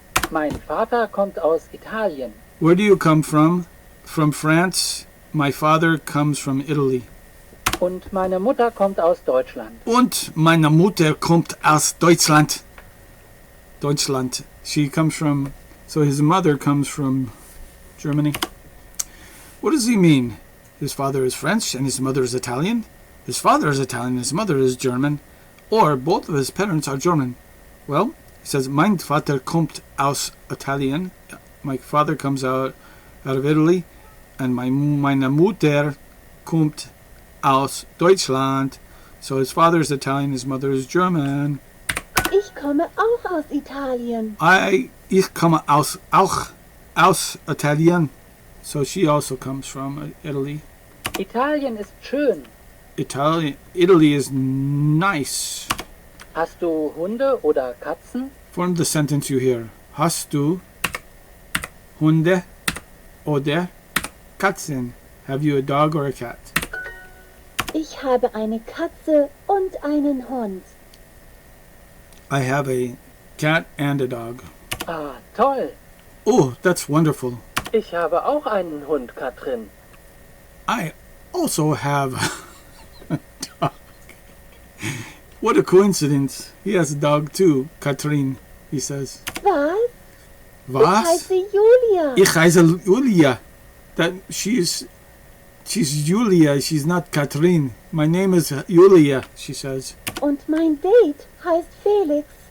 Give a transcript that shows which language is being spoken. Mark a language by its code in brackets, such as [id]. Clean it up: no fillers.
[de] Mein Vater kommt aus Italien. [en] Where do you come from? From France. My father comes from Italy. [de] Und meine Mutter kommt aus Deutschland. Und meine Mutter kommt aus Deutschland. [en] Deutschland. She comes from... So his mother comes from Germany. What does he mean? His father is French and his mother is Italian? His father is Italian, his mother is German. Or both of his parents are German. Well, he says, [de] Mein Vater kommt aus Italien. [en] My father comes out of Italy. [de] And meine Mutter kommt aus Deutschland. [en] So his father is Italian, his mother is German. [de] Ich komme auch aus Italien. Ich komme auch aus Italien. [en] So she also comes from Italy. [de] Italien ist schön. [en] Italy is nice. [de] Hast du Hunde oder Katzen? [en] Form the sentence you hear. [de] Hast du Hunde oder Katzen? [en] Have you a dog or a cat? [de] Ich habe eine Katze und einen Hund. [en] I have a cat and a dog. [de] Ah, toll. [en] Oh, that's wonderful. [de] Ich habe auch einen Hund, Katrin. [en] I also have a dog. What a coincidence. He has a dog too, Katrin, he says. [de] Was? Was? Ich heiße Julia. Ich heiße Julia. [en] That she's Julia, she's not Katrin. My name is Julia, she says. [de] Und mein Date heißt Felix.